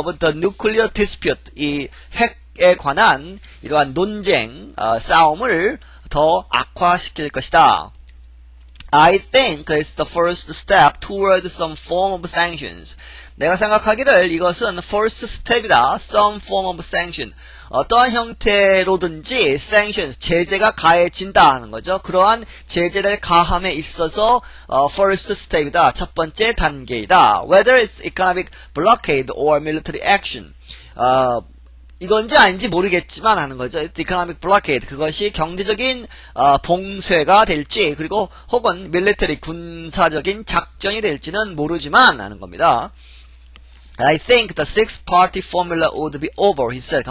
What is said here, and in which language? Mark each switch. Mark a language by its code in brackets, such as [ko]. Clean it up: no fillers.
[en] Of the nuclear dispute, [ko] 이 핵에 관한 이러한 논쟁, 싸움을 더 악화시킬 것이다. [en] I think it's the first step toward some form of sanctions. [ko] 내가 생각하기를 이것은 first step이다. [en] Some form of sanction. [ko] 어떠한 형태로든지 sanctions, 제재가 가해진다 하는 거죠. 그러한 제재를 가함에 있어서 first step이다. 첫 번째 단계이다. [en] Whether it's economic blockade or military action. [ko] 이건지 아닌지 모르겠지만 하는 거죠. [en] It's economic blockade. [ko] 그것이 경제적인 봉쇄가 될지 그리고 혹은 military 군사적인 작전이 될지는 모르지만 하는 겁니다. [en] I think the six-party formula would be over, he said.